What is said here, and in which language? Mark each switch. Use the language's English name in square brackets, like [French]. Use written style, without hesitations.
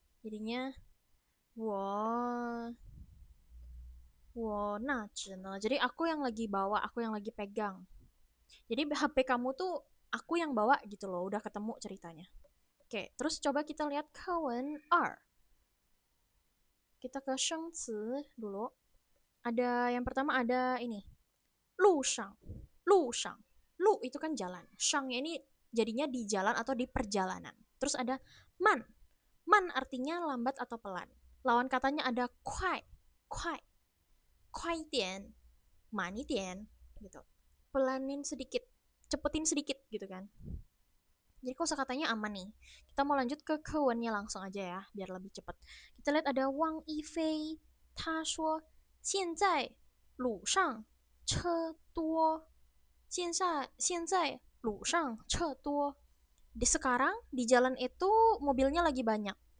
[Indonesian] Jadinya [Chinese] 我拿纸呢. [Indonesian] Jadi aku yang lagi bawa, aku yang lagi pegang. Jadi HP kamu tuh aku yang bawa gitu loh, udah ketemu ceritanya. Oke, terus coba kita lihat kawan R. Kita ke shengci dulu. Ada yang pertama ada ini. Lu shang. Lu shang. Lu itu kan jalan. Shangnya ini jadinya di jalan atau di perjalanan. Terus ada man. Man artinya lambat atau pelan. Lawan katanya ada kuai. Kuai. Kuai dian. Mani dian. Gitu. Pelanin sedikit. Cepetin sedikit gitu kan. Jadi kosakatanya aman nih. Kita mau lanjut ke kewennya langsung aja ya, biar lebih cepat. Kita lihat ada Wang Yifei. [Chinese] 他说现在路上车多。现在路上车多. [Indonesian] Di sekarang di jalan itu mobilnya lagi banyak.